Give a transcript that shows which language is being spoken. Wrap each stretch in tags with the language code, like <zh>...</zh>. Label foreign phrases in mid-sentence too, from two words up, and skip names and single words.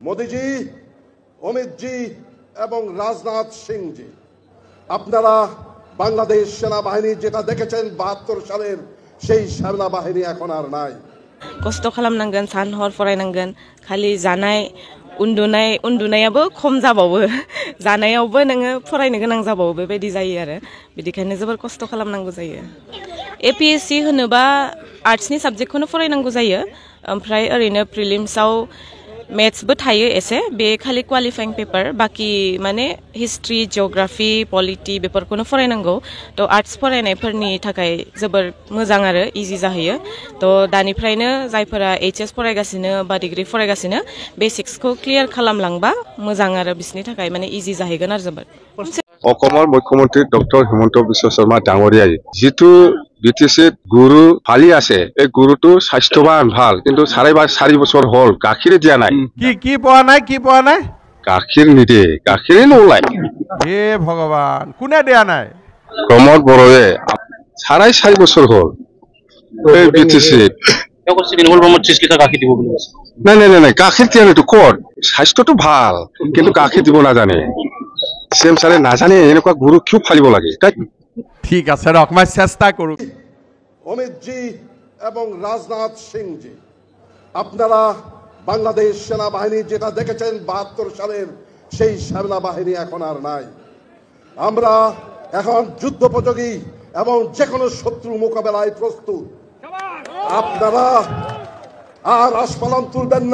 <bn>মোদিজি, অমিতজি এবং রাজনাথ সিংজি, আপনারা বাংলাদেশ সেনাবাহিনী যেটা দেখেছেন ৭২ সালের সেই সেনাবাহিনী এখন আর নাই।</bn> <brx>কষ্ট খালামनांगोन, सान हर फरायनांगोन, खालि जानाय उन्दुनायाबो खम जाबावो, जानायावबो नोङो फरायनो गोनां जाबावो, बेबायदि जायो आरो बिदिखायनो जोबोर खस्थ' खालामनांगौ जायो। APSC होनोबा आर्ट्सनि साबजेक्टखौनो फरायनांगौ जायो, ओमफ्राय ओरैनो प्रिलिम्सआव मेथ्सबो थायो एसे, बे खालि</brx> <en>qualifying paper,</en> <brx>बाकी माने</brx> <en>history, geography, polity</en> <brx>बेफोरखौनो फरायनांगौ। थ' आर्ट्स फरायनायफोरनि थाखाय जोबोर मोजां आरो इजि जाहैयो। थ' दानिफ्रायनो जायफोरा HS फरायगासिनो बा डिग्री फरायगासिनो बेसिक्सखौ क्लियार खालामलांबा मोजां आरो बिसोरनि थाखाय माने इजि जाहैगोन आरो जोबोर।</brx> <as>অসমৰ মুখ্যমন্ত্ৰী ডক্টৰ হিমন্ত বিশ্ব শৰ্মা ডাঙৰীয়াই যিটো BTCত গুৰু ফালি আছে, এই গুৰুটো স্বাস্থ্যৱান ভাল, কিন্তু 4.5 বছৰ হ'ল গাখীৰ দিয়া নাই। কি পোৱা নাই? গাখীৰ নিদিয়ে, গাখীৰে নোলায়। হে ভগৱান, কোনে দিয়া নাই? প্ৰমোদ বড়োৱে 4.5 বছৰ হ'ল এই BTCত। নাই, গাখীৰ দিয়া নাইতো ক'ত? স্বাস্থ্যটো ভাল, কিন্তু গাখীৰ দিব নাজানে। CM ছাৰে নাজানে এনেকুৱা গুৰু কিয় ফালিব লাগে? ঠিক আছে, ৰক মই চেষ্টা কৰো।</as> <bn>অমিতজি এবং রাজনাথ সিংজি, আপনারা বাংলাদেশ সেনাবাহিনী যেটা দেখেছেন ৭২ সালের সেই সেনাবাহিনী এখন আর নাই। আমরা এখন যুদ্ধোপযোগী এবং যে কোনো শত্রু মোকাবেলায় প্রস্তুত। আপনারা আর আস্ফালন তুলবেন না।</bn>